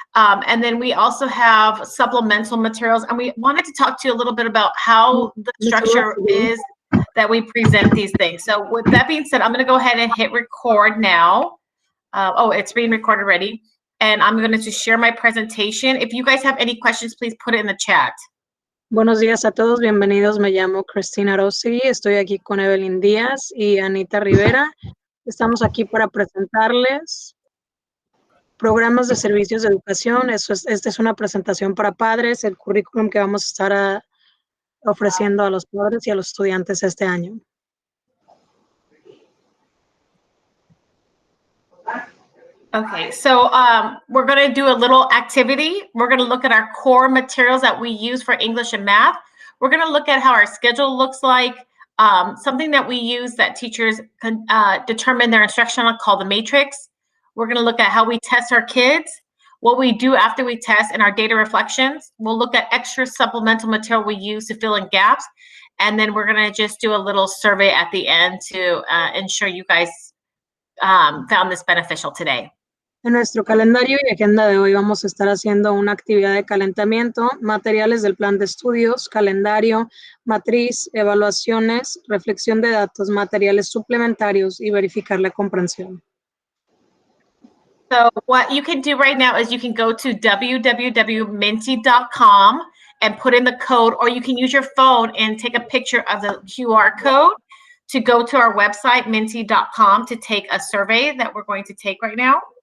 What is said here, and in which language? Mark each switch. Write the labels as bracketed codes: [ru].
[en] And then we also have supplemental materials. And we wanted to talk to you a little bit about how the structure is that we present these things. So with that being said, I'm going to go ahead and hit record now. Oh, it's being recorded already. And I'm going to share my presentation. If you guys have any questions, please put it in the chat. [es] Buenos días a todos, bienvenidos. Me llamo Cristina Rossi, estoy aquí con Evelyn Díaz y Anita Rivera. Estamos aquí para presentarles programas de servicios de educación. Esta es una presentación para padres, el currículum que vamos a estar ofreciendo a los padres y a los estudiantes este año. [en] Okay, so we're going to do a little activity. We're going to look at our core materials that we use for English and math. We're going to look at how our schedule looks like, something that we use that teachers can determine their instruction on called the matrix. We're going to look at how we test our kids, what we do after we test, and our data reflections. We'll look at extra supplemental material we use to fill in gaps. And then we're going to just do a little survey at the end to ensure you guys found this beneficial today. [es] En nuestro calendario y agenda de hoy vamos a estar haciendo una actividad de calentamiento, materiales del plan de estudios, calendario, matriz, evaluaciones, reflexión de datos, materiales suplementarios y verificar la comprensión. [en] So what you can do right now is you can go to www.minty.com and put in the code, or you can use your phone and take a picture of the QR code to go to our website, minty.com, to take a survey that we're going to take right now.